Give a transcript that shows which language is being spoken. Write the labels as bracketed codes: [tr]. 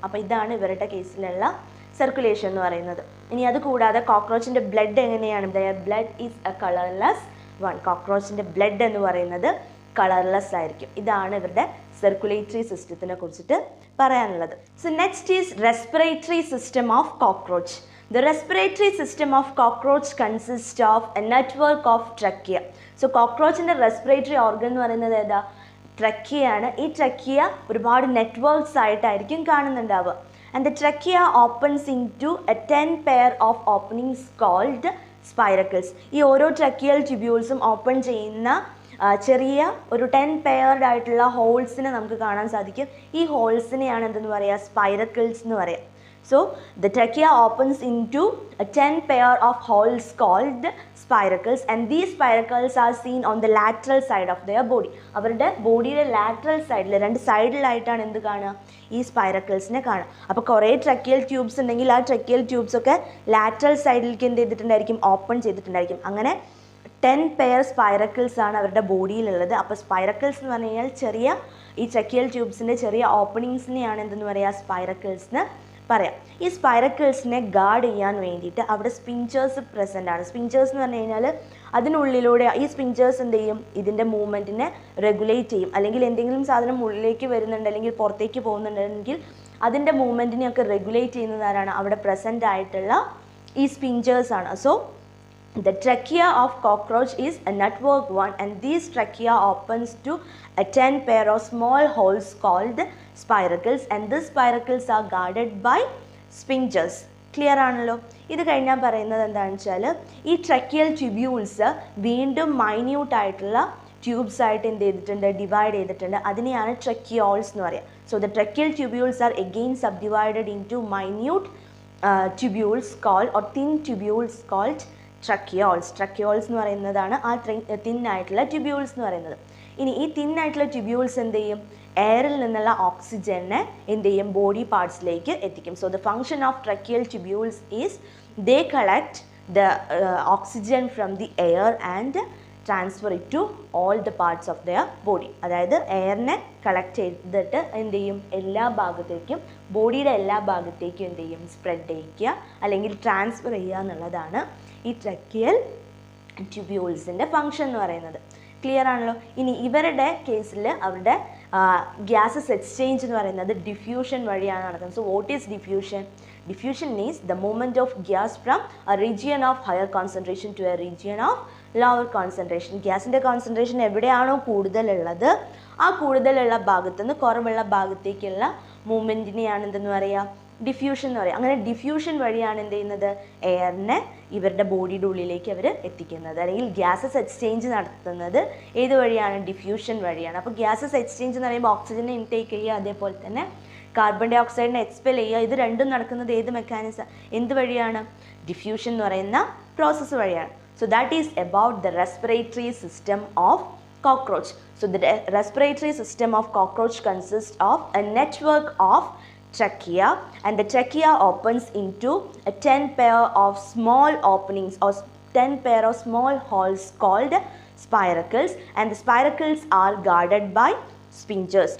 [ml] അപ്പോൾ ഇതാണ് ഇവരുടെ കേസിലുള്ള സർക്കുലേഷൻ എന്ന് പറയുന്നത്. ഇനി അത് കൂടാതെ കോക്രോച്ചിൻ്റെ ബ്ലഡ് എങ്ങനെയാണ്? [en] Their blood is a colourless one. [ml] കോക്രോച്ചിൻ്റെ blood എന്ന് പറയുന്നത് കളർലെസ് ആയിരിക്കും. ഇതാണ് ഇവരുടെ സർക്കുലേറ്ററി സിസ്റ്റത്തിനെ കുറിച്ചിട്ട് പറയാനുള്ളത്. [en] So next is respiratory system of cockroach. The respiratory system of cockroach consists of a network of trachea. [ml] So cockroachന്റെ respiratory organ എന്ന് പറയുന്നത് ഏതാ? ട്രക്കിയാണ്. ഈ ട്രക്കിയ ഒരുപാട് നെറ്റ്വർക്ക്സ് ആയിട്ടായിരിക്കും കാണുന്നുണ്ടാവുക. [en] And the trachea opens into a 10 pair of openings called spiracles. [ml] ഈ ഓരോ tracheal ട്യൂബ്യൂൾസും open ചെയ്യുന്ന ചെറിയ ഒരു 10 പെയർഡ് ആയിട്ടുള്ള ഹോൾസിനെ നമുക്ക് കാണാൻ സാധിക്കും. ഈ ഹോൾസിനെയാണ് എന്തെന്ന് പറയുക? സ്പൈറക്കിൾസ് എന്ന് പറയാം. [en] So the trachea opens into a 10 pair of holes called spiracles, and these spiracles are seen on the lateral side of their body. [ml] അവരുടെ ബോഡിയുടെ ലാറ്ററൽ സൈഡിൽ രണ്ട് സൈഡിലായിട്ടാണ് എന്ത് കാണുക? ഈ സ്പൈറക്കിൾസിനെ കാണുക. അപ്പോൾ കുറേ ട്രക്കിയൽ ട്യൂബ്സ് ഉണ്ടെങ്കിൽ ആ ട്രക്കിയൽ ട്യൂബ്സ് ഒക്കെ ലാറ്ററൽ സൈഡിലേക്ക് എന്ത് ചെയ്തിട്ടുണ്ടായിരിക്കും? ഓപ്പൺ ചെയ്തിട്ടുണ്ടായിരിക്കും. അങ്ങനെ 10 പെയർ സ്പൈറക്കിൾസ് ആണ് അവരുടെ ബോഡിയിലുള്ളത്. അപ്പോൾ സ്പൈറക്കിൾസ് എന്ന് പറഞ്ഞു കഴിഞ്ഞാൽ ചെറിയ ഈ ട്രക്കിയൽ ട്യൂബ്സിൻ്റെ ചെറിയ ഓപ്പണിങ്സിനെയാണ് എന്തെന്ന് പറയുക? സ്പൈറക്കിൾസ് എന്ന് പറയാം. ഈ സ്പൈറക്കിൾസിനെ ഗാർഡ് ചെയ്യാൻ വേണ്ടിയിട്ട് അവിടെ സ്പിഞ്ചേഴ്സ് പ്രസൻ്റ് ആണ്. സ്പിഞ്ചേഴ്സ് എന്ന് പറഞ്ഞു കഴിഞ്ഞാൽ അതിനുള്ളിലൂടെ ഈ സ്പിഞ്ചേഴ്സ് എന്ത് ചെയ്യും? ഇതിൻ്റെ മൂവ്മെൻറ്റിനെ റെഗുലേറ്റ് ചെയ്യും. അല്ലെങ്കിൽ എന്തെങ്കിലും സാധനം ഉള്ളിലേക്ക് വരുന്നുണ്ട് അല്ലെങ്കിൽ പുറത്തേക്ക് പോകുന്നുണ്ടെങ്കിൽ അതിൻ്റെ മൂവ്മെൻറ്റിനെയൊക്കെ റെഗുലേറ്റ് ചെയ്യുന്നത് ആരാണ്? അവിടെ പ്രസൻ്റ് ആയിട്ടുള്ള ഈ സ്പിഞ്ചേഴ്സ് ആണ്. [en] So the trachea of cockroach is a network one, and these trachea opens to a 10 pair of small holes called spiracles, and these spiracles are guarded by sphincters. [ml] Clear ആണല്ലോ. ഇത് കഴിഞ്ഞാൽ പറയുന്നത് എന്താണെന്ന് വെച്ചാൽ ഈ ട്രക്കിയൽ ട്യൂബ്യൂൾസ് വീണ്ടും മൈന്യൂട്ടായിട്ടുള്ള tubes ആയിട്ട് എന്ത് ചെയ്തിട്ടുണ്ട്, ഡിവൈഡ് ചെയ്തിട്ടുണ്ട്. അതിനെയാണ് ട്രക്കിയോൾസ് എന്ന് പറയുക. [en] So the tracheal tubules are again subdivided into minute tubules called or thin tubules called tracheoles. [ml] Tracheoles എന്ന് പറയുന്നതാണ് ആ തിൻ ആയിട്ടുള്ള ട്യൂബ്യൂൾസ് എന്ന് പറയുന്നത്. ഇനി ഈ തിൻ ആയിട്ടുള്ള ട്യൂബ്യൂൾസ് എന്ത് ചെയ്യും, എയറിൽ നിന്നുള്ള ഓക്സിജനെ എന്ത് ചെയ്യും, ബോഡി പാർട്സിലേക്ക് എത്തിക്കും. [en] So the function of tracheal tubules is they collect the oxygen from the air and transfer it to all the parts of their body. [ml] അതായത് എയറിനെ കളക്ട് ചെയ്തിട്ട് എന്ത് ചെയ്യും, എല്ലാ ഭാഗത്തേക്കും ബോഡിയുടെ എല്ലാ ഭാഗത്തേക്കും എന്ത് ചെയ്യും, സ്പ്രെഡ് ചെയ്യിക്കുക അല്ലെങ്കിൽ ട്രാൻസ്ഫർ ചെയ്യുക എന്നുള്ളതാണ് ഈ ട്രക്കിയൽ ട്യൂബ്യൂൾസിൻ്റെ ഫങ്ഷൻ എന്ന് പറയുന്നത്. ക്ലിയർ ആണല്ലോ. ഇനി ഇവരുടെ കേസിൽ അവരുടെ ഗ്യാസസ് എക്സ്ചേഞ്ച് എന്ന് പറയുന്നത് ഡിഫ്യൂഷൻ വഴിയാണ് നടക്കുന്നത്. [en] So what is diffusion? Diffusion is the movement of gas from a region of higher concentration to a region of lower concentration. [ml] ഗ്യാസിൻ്റെ കോൺസെൻട്രേഷൻ എവിടെയാണോ കൂടുതലുള്ളത് ആ കൂടുതലുള്ള ഭാഗത്തു നിന്ന് കുറവുള്ള ഭാഗത്തേക്കുള്ള മൂവ്മെൻറ്റിനെയാണ് എന്തെന്ന് പറയുക, ഡിഫ്യൂഷൻ എന്ന് പറയുക. അങ്ങനെ ഡിഫ്യൂഷൻ വഴിയാണ് എന്ത് ചെയ്യുന്നത്, എയറിനെ ഇവരുടെ ബോഡിയുടെ ഉള്ളിലേക്ക് അവർ എത്തിക്കുന്നത്. അല്ലെങ്കിൽ ഗ്യാസസ് എക്സ്ചേഞ്ച് നടത്തുന്നത് ഏത് വഴിയാണ്, ഡിഫ്യൂഷൻ വഴിയാണ്. അപ്പോൾ ഗ്യാസസ് എക്സ്ചേഞ്ച് എന്ന് പറയുമ്പോൾ ഓക്സിജനെ ഇൻടേക്ക് ചെയ്യുക, അതേപോലെ തന്നെ കാർബൺ ഡൈ ഓക്സൈഡിനെ എക്സ്പെൽ ചെയ്യുക. ഇത് രണ്ടും നടക്കുന്നത് ഏത് മെക്കാനിസം, എന്ത് വഴിയാണ്, ഡിഫ്യൂഷൻ എന്ന് പറയുന്ന പ്രോസസ്സ് വഴിയാണ്. [en] So that is about the respiratory system of cockroach. So the respiratory system of cockroach consists of a network of trachea, and the trachea opens into a 10 pair of small openings or 10 pair of small holes called spiracles, and the spiracles are guarded by sphincters.